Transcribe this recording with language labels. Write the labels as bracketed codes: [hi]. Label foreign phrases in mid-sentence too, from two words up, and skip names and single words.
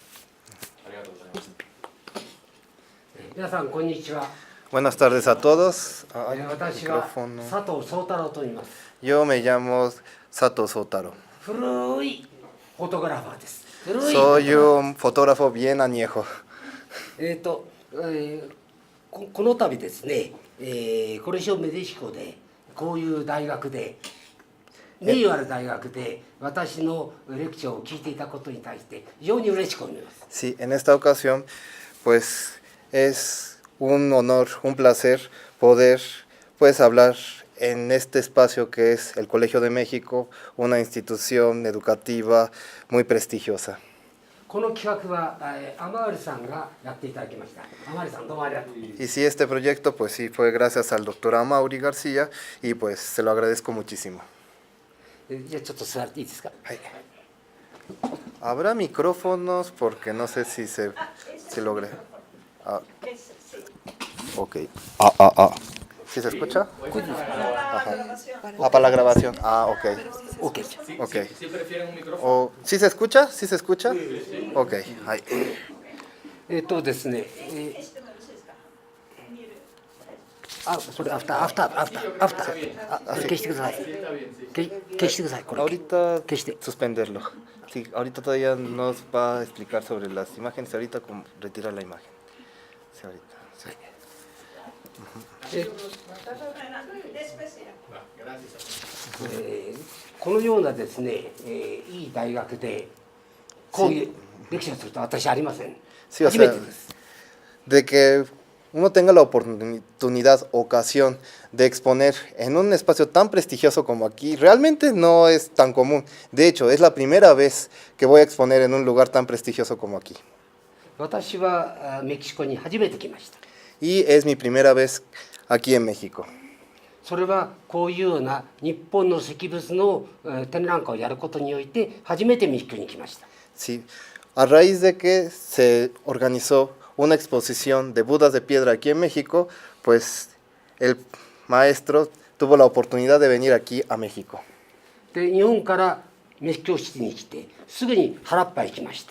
[es] Buenas tardes a todos. Yo me llamo Sato Sotaro. Soy un fotógrafo bien añejo. [ja] この度ですね、コレジオメディシコでこういう大学で名誉ある大学で私のレクチャーを聞いていたことに対して非常に嬉しく思います。 [es] Sí, en esta ocasión, pues es un honor, un placer poder pues hablar en este espacio que es el Colegio de México, una institución educativa muy prestigiosa. [ja] この企画は天割さんがやっていただきました。天割さんどうもありがとう。 [es] Y sí, este proyecto pues sí fue gracias al doctor Amaury García y pues se lo agradezco muchísimo. [ja] じゃあちょっと座っていいですか。はい。 [es] Habrá micrófonos porque no sé si se logre. Ok. ¿Sí se escucha? Ajá. Para la grabación. Ok. OK。 Ok. ¿Sí prefieren un micrófono? ¿Sí se escucha? ¿Sí se escucha? [ja] Ok. はい。ですね。それアフター。消してください。消してください。これ。 [es] Ahorita [ja] 消して。 [es] suspenderlo. Sí, ahorita todavía nos va a explicar sobre las imágenes. Ahorita como retirar la imagen. Sí, ahorita. Sí. [ja] このようなですね、いい大学でこういうレクチャーすると私ありません。 [es] Sí, o [ja] 初め [es] sea, [ja] てです。 [es] de que uno tenga la oportunidad, ocasión de exponer en un espacio tan prestigioso como aquí, realmente no es tan común. De hecho, es la primera vez que voy a exponer en un lugar tan prestigioso como aquí. [ja] 私はメキシコに初めて来ました。 [es] Y es mi primera vez aquí en México. [ja] それはこういうような日本の石仏の展覧会をやることにおいて初めてメキシコに来ました。 [es] Sí, a raíz de que se organizó una exposición de Budas de piedra aquí en México, pues el maestro tuvo la oportunidad de venir aquí a México. [ja] で日本からメキシコシティに来てすぐに原っぱへ行きました。